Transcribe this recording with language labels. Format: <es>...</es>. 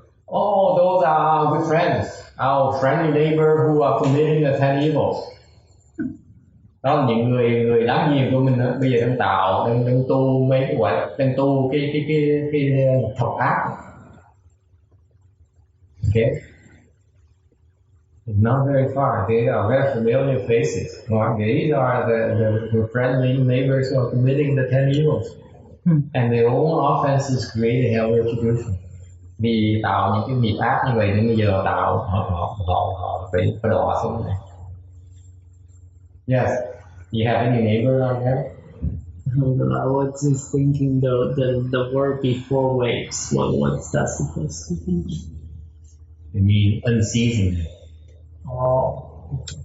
<en>Oh, those are our good friends, our friendly neighbor who are committing the 10 evils.</en> <vi>Đó là những người láng giềng của mình đó. Bây giờ đang tu mấy cái gọi đang tu cái thập ác.</vi> <en>Okay. Not very far. They are very familiar faces. These are the friendly neighbors who are committing the 10 evils. And their own offenses create a hell retribution.</en> <vi>Vì tạo những cái nghiệp ác như vậy nên bây giờ tạo họ phải đọa xuống này.</vi> <en>Yes. You have any neighbor like that? I was just thinking the word before waves. What's that supposed to be? You mean unceasing. Oh.</en>